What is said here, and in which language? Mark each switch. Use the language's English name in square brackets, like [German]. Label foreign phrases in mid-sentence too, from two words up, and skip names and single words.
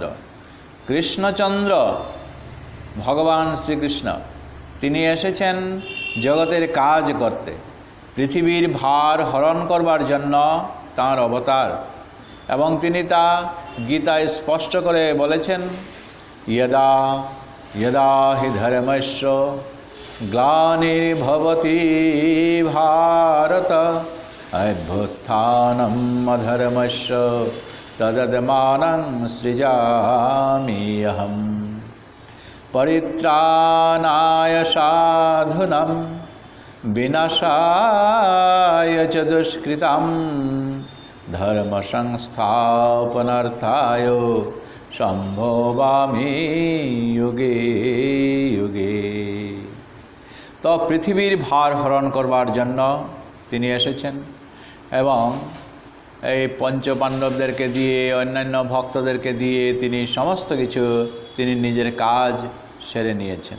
[Bangla] কৃষ্ণচন্দ্র ভগবান শ্রীকৃষ্ণ, তিনি এসেছেন জগতের কাজ করতে, পৃথিবীর ভার হরণ করবার জন্য তাঁর অবতার। এবং তিনি তা গীতায় স্পষ্ট করে বলেছেন, [Sanskrit] यदा यदा हि धर्मस्य ग्लानिर्भवति भारत अभ्युत्थानम् अधर्मस्य तदद्मानं सृजामि अहम् परित्राणाय साधूनां विनाशाय च दुष्कृतां धर्म संस्थापनार्थाय সম্ভবামি যুগে যুগে। [Bangla] তো পৃথিবীর ভার হরণ করবার জন্য তিনি এসেছেন এবং এই পঞ্চপাণ্ডবদেরকে দিয়ে, অন্যান্য ভক্তদেরকে দিয়ে তিনি সমস্ত কিছু তিনি নিজের কাজ সেরে নিয়েছেন।